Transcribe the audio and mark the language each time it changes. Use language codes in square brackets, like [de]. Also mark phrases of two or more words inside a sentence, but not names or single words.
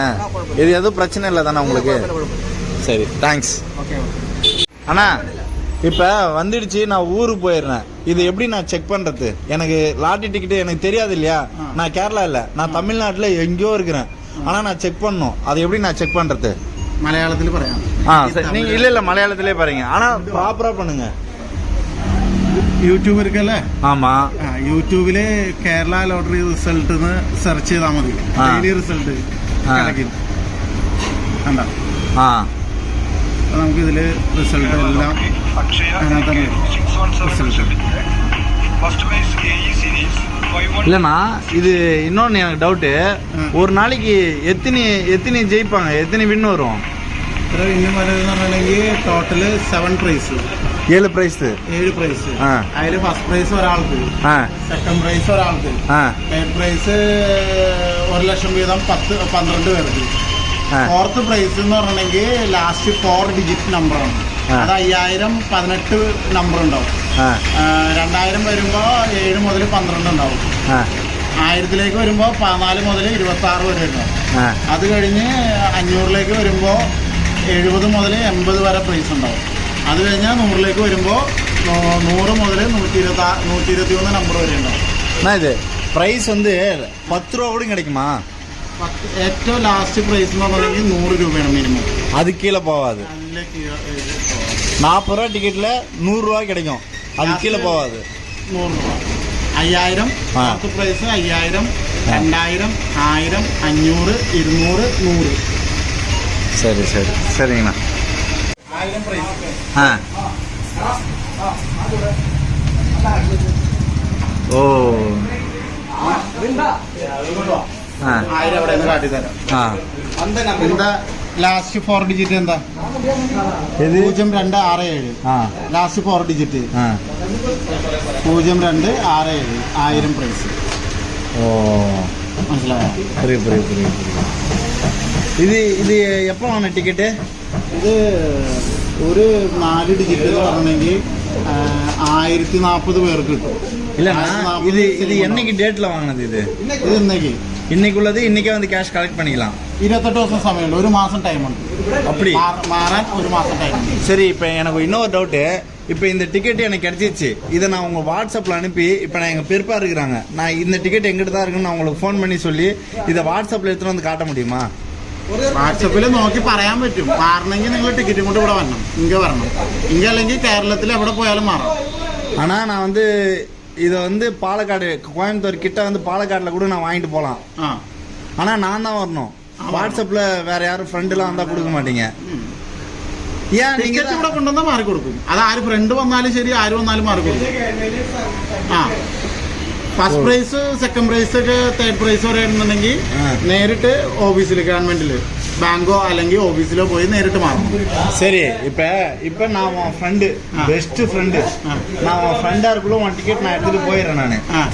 [ta] இது எதுவும் பிரச்சனை இல்லை தானே உங்களுக்கு? சரி, தேங்க்ஸ். அண்ணா இப்போ வந்துடுச்சு, நான் ஊருக்கு போயிடுறேன். இது எப்படி நான் செக் பண்ணுறது? எனக்கு லாட்டரி டிக்கெட்டு எனக்கு தெரியாது இல்லையா? நான் கேரளா இல்லை, நான் தமிழ்நாட்டில் எங்கேயோ இருக்கிறேன். ஆனால் நான் செக் பண்ணணும். அது எப்படி நான் செக் பண்ணுறது? [ml] മലയാളത്തിൽ പറയാം. [ta] சரி, நீங்கள் இல்லை மலையாளத்திலே பாருங்க, ஆனால் ப்ராப்பராக பண்ணுங்கள். [ml] യൂട്യൂബ് ഇരിക്കല്ലേ? [ta] ஆமாம். [ml] യൂട്യൂബില് കേരള [en] lottery result search [ml] ചെയ്താൽ മതി. [en] daily result [ml] കണ്ട നമുക്ക് ഇതില് റിസൾട്ട് എല്ലാം അതിനകത്ത് റിസൾട്ട്. [ta] இல்லைண்ணா, இது இன்னொன்று எனக்கு டவுட்டு. ஒரு நாளைக்கு எத்தனை ஜெயிப்பாங்க, எத்தனை வின் வரும்? [ml] ഇത്ര വിന്ന് പറയുന്നത് പറഞ്ഞിട്ടുണ്ടെങ്കിൽ [en] total 7 prize. [ml] 7 പ്രൈസ്. 7 പ്രൈസ്. അതില് [en] first prize [ml] ഒരാൾക്ക്, [en] second prize [ml] ഒരാൾക്ക്, [en] third prize [ml] 1 ലക്ഷം വീതം 12 പേർക്ക്. [en] fourth prize [ml] എന്ന് പറഞ്ഞിട്ടുണ്ടെങ്കിൽ [en] last 4 digit [ml] നമ്പറാണ്. അത് 5,000 18 നമ്പർ ഉണ്ടാവും. 2,000 വരുമ്പോ 7 മുതൽ 12 ഉണ്ടാവും. 1000 വരുമ്പോ 14 മുതൽ 26 വരെ ഉണ്ടാവും. അത് കഴിഞ്ഞ് 500 വരുമ്പോ 70 മുതൽ 80 വരെ പ്രൈസ് ഉണ്ടാവും. അത് കഴിഞ്ഞാൽ 100 വരുമ്പോൾ 100 മുതൽ 121 നമ്പർ വരെ ഉണ്ടാവും. [ta] இது ப்ரைஸ் வந்து 10 ரூபா கூட கிடைக்குமா? [ml] ഏറ്റവും [en] last prize [ml] എന്ന് പറഞ്ഞിട്ടുണ്ടെങ്കിൽ 100 രൂപയാണ് മിനിമം. [ta] அது கீழே போகாது. 40 ரூபா டிக்கெட்டில் 100 ரூபா கிடைக்கும், அது கீழே போகாது. [ml] 100 രൂപ. 5,000 [en] first prize [ml] 5,000, 2,000, 1000, 500, 200, 100. [ta] சரி சரி சரிங்கண்ணா. [ml] 1000 പ്രൈസ്. ഓ 1000 അവിടെ നിന്ന് കാട്ടി തരാം. എന്താ [en] last 4 digit [ml] എന്താ? 0267. [en] last 4 digit [ml] 0267. 1000 പ്രൈസ്. ഓ മനസ്സിലായോ? [ta] புரியுது புரியுது புரியுது புரியுது. இது எப்போ வாங்கின டிக்கெட்டு? [ml] ഇത് ഒരു 4 ഡിജിറ്റ് എന്ന് പറഞ്ഞെങ്കിൽ 1040 പേർക്ക് കിട്ടും. [ta] இல்லைண்ணா, இது என்னைக்கு டேட்டில் வாங்கினது? இது [ml] ഇന്നേക്ക് [ta] இன்னைக்குள்ளது இன்னைக்கே வந்து [en] cash collect [ta] பண்ணிக்கலாம். [ml] 28 ദിവസം സമയമുണ്ട്. ഒരു മാസം ടൈമുണ്ട്. [ta] அப்படி [ml] മാറാൻ ഒരു മാസം ടൈമുണ്ട്. [ta] சரி, இப்போ எனக்கு இன்னொரு டவுட்டு. இப்போ இந்த டிக்கெட் எனக்கு கிடைச்சிச்சு, இதை நான் உங்கள் வாட்ஸ்அப்பில் அனுப்பி, இப்போ நான் எங்கள் பெருப்பா இருக்கிறாங்க, நான் இந்த டிக்கெட் எங்கிட்ட தான் இருக்குன்னு நான் உங்களுக்கு ஃபோன் பண்ணி சொல்லி இதை வாட்ஸ்அப்பில் எடுத்துகிட்டு வந்து காட்ட முடியுமா? [ml] വാട്സപ്പിൽ നോക്കി പറയാൻ പറ്റും. മാറണമെങ്കിൽ നിങ്ങൾ ടിക്കറ്റും കൊണ്ട് ഇവിടെ വരണം, ഇங்கே വരണം. ഇங்கே അല്ലെങ്കിൽ കേരളത്തിൽ എവിടെ പോയാലും മാറാം. [ta] ஆனால் நான் வந்து இதை வந்து பாலக்காடு, கோயம்புத்தூர் கிட்ட வந்து பாலக்காட்டில் கூட நான் வாங்கிட்டு போகலாம். ஆனால் நான் தான் வரணும். வாட்ஸ்அப்பில் வேற யாரும் ஃப்ரெண்டுலாம் வந்தால் கொடுக்க மாட்டீங்க. ஏன் [ml] ടിക്കറ്റ് ഇവിടെ കൊണ്ടുവന്നാൽ മാറി കൊടുക്കും. അത് ആര് ഫ്രണ്ട് വന്നാലും ശരി, ആര് വന്നാലും മാറി കൊടുക്കും. [en] first prize, second prize [ml] ഒക്കെ [en] third prize [ml] വരെ ഉണ്ടെങ്കിൽ നേരിട്ട് ഓഫീസിൽ, ഗവൺമെന്റിൽ பேங்கோ അല്ലെങ്കിൽ ഓഫീസിലോ போய் നേരിട്ട് മാറും. [ta] சரி, இப்போ நான் உன் ஃப்ரெண்டு, [en] best friend, [ta] நான் உன் ஃப்ரெண்டாக இருக்குள்ள உன் டிக்கெட் நான் எடுத்துகிட்டு போயிடுறேன் நான்.